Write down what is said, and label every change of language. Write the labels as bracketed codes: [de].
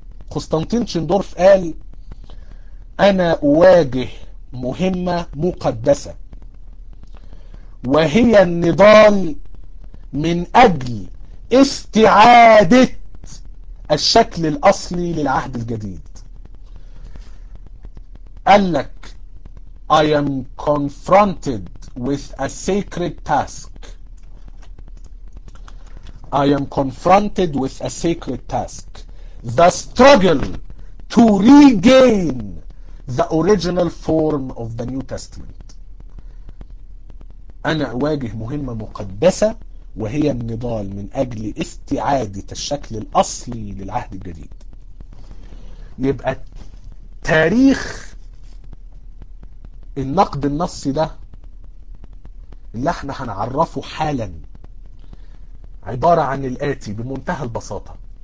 [ar] قسطنطين تشندورف قال أنا أواجه مهمة مقدسة، وهي النضال من أجل استعادة الشكل الأصلي للعهد الجديد. قال لك [en] I am confronted with a sacred task. I am confronted with a sacred task. The struggle to regain the original form of the New Testament. [ar] أنا أواجه مهمة مقدسة وهي النضال من أجل استعادة الشكل الأصلي للعهد الجديد. يبقى تاريخ النقد النصي ده اللي احنا هنعرفه حالا عبارة عن الآتي بمنتهى البساطة.